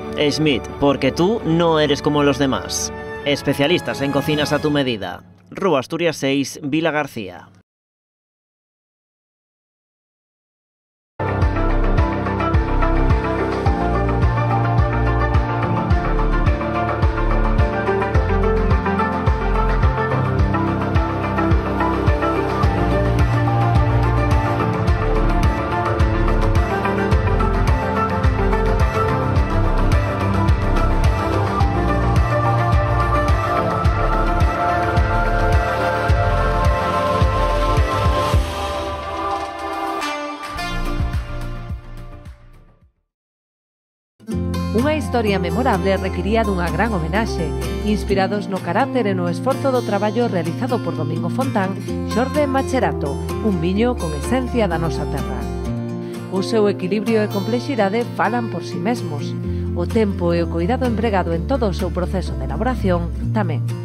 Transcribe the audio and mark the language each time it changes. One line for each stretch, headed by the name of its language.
Spanish: Schmidt, porque tú no eres como los demás. Especialistas en cocinas a tu medida.
Galician: Rúa Asturias 6, Vilagarcía. Unha historia memorable requiría dunha gran homenaxe, inspirados no carácter e no esforzo do traballo realizado por Domingo Fontán, xorde Macherato, un viño con esencia da nosa terra. O seu equilibrio e complexidade falan por si mesmos. O tempo e o cuidado empregado en todo o seu proceso de elaboración tamén.